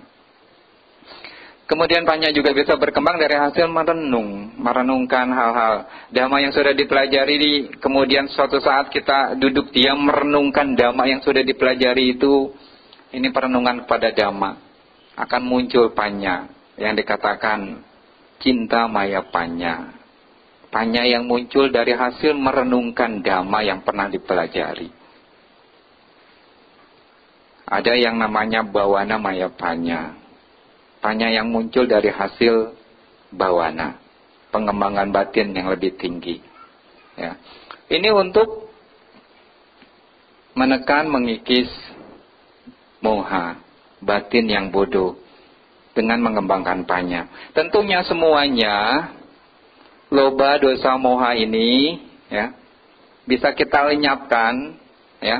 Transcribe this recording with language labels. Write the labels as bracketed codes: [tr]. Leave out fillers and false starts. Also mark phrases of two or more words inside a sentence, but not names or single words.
[id] Kemudian panya juga bisa berkembang dari hasil merenungkan hal-hal dhamma yang sudah dipelajari. Kemudian suatu saat kita duduk diam merenungkan dhamma yang sudah dipelajari itu. Ini perenungan kepada dhamma. Akan muncul panya yang dikatakan [pi] cinta maya panya. [id] Panya yang muncul dari hasil merenungkan dhamma yang pernah dipelajari. Ada yang namanya [pi] bawana maya panya. [id] Panya yang muncul dari hasil bawana. Pengembangan batin yang lebih tinggi. Ya. Ini untuk menekan, mengikis moha, batin yang bodoh. Dengan mengembangkan panya. Tentunya semuanya [pi] loba dosa moha [id] ini ya bisa kita lenyapkan, ya.